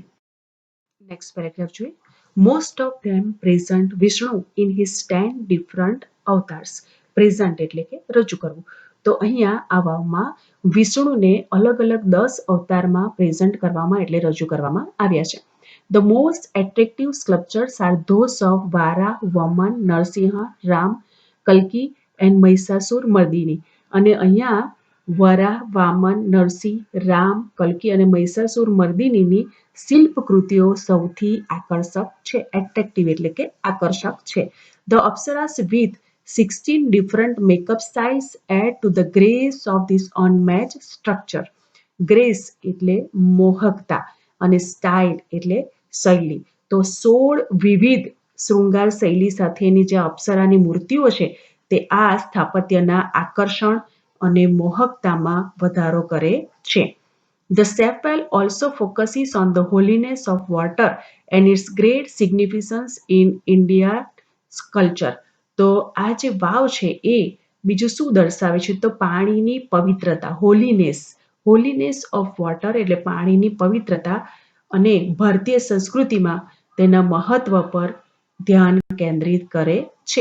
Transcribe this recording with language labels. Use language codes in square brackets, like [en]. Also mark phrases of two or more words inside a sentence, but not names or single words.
[gu] નેક્સ્ટ પેરેગ્રાફ જોઈએ. [en] Most of them present Vishnu in his 10 different avatars. [gu] પ્રેઝન્ટ એટલે કે રજૂ કરવું. તો અહીંયા આ વાવમાં વિષ્ણુને અલગ અલગ 10 અવતારમાં પ્રેઝન્ટ કરવામાં એટલે રજૂ કરવામાં આવ્યા છે. [en] The most attractive sculptures are those of Vara, Vaman, Narsinha, Ram, Kalki and Mahishasur Mardini. [gu] અને અહીંયા વરા, વામન, નરસિંહ, રામ, કલ્કી અને મહિષાસુર મર્દિનીની શિલ્પકૃતિઓ સૌથી આકર્ષક છે. એટ્રેક્ટિવ એટલે કે આકર્ષક છે. [en] The Apsaras with 16 different makeup styles add to the grace of this unmatched structure. [gu] ગ્રેસ એટલે મોહકતા અને સ્ટાઇલ એટલે શૈલી. તો 16 વિવિધ શૃંગાર શૈલી સાથેની જે અપ્સરાની મૂર્તિઓ છે તે આ સ્થાપત્યના આકર્ષણ અને મોહકતામાં વધારો કરે છે. [en] The chapel also focuses on the holiness of water and its great significance in India's culture. [gu] તો આ જે વાવ છે એ બીજું શું દર્શાવે છે તો પાણીની પવિત્રતા, [en] holiness of water [gu] એટલે પાણીની પવિત્રતા, અને ભારતીય સંસ્કૃતિમાં તેના મહત્વ પર ધ્યાન કેન્દ્રિત કરે છે.